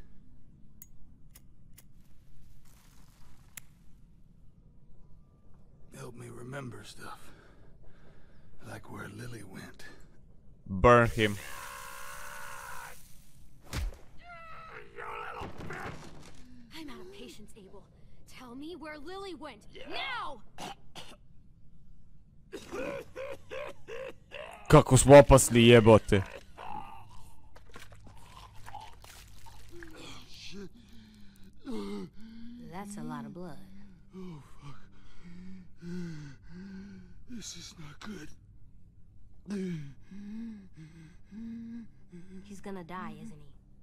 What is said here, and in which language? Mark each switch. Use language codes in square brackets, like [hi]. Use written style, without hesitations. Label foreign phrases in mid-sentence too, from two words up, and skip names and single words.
[en] Help me remember stuff. Like where Lily went. Burn him. I'm out of patience, Abel. Tell me where Lily went. Now! [hr] Kako smo opasni, jebote. [en] That's a lot of blood. Oh, fuck. This is not good. He's gonna die, isn't he?